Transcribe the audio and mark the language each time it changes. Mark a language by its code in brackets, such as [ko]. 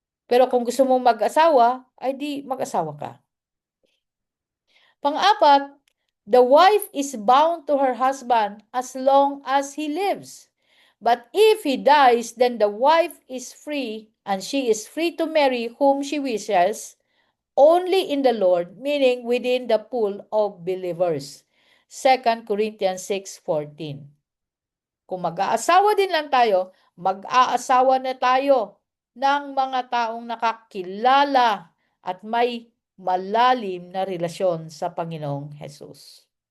[tl] Pero kung gusto mong mag-asawa, ay di mag-asawa ka. [en] Pang-apat, the wife is bound to her husband as long as he lives. But if he dies, then the wife is free and she is free to marry whom she wishes only in the Lord, meaning within the pool of believers. 2 Corinthians 6:14. [tl] Kung mag-aasawa din lang tayo, mag-aasawa na tayo ng mga taong nakakilala at may malalim na relasyon sa Panginoong Hesus.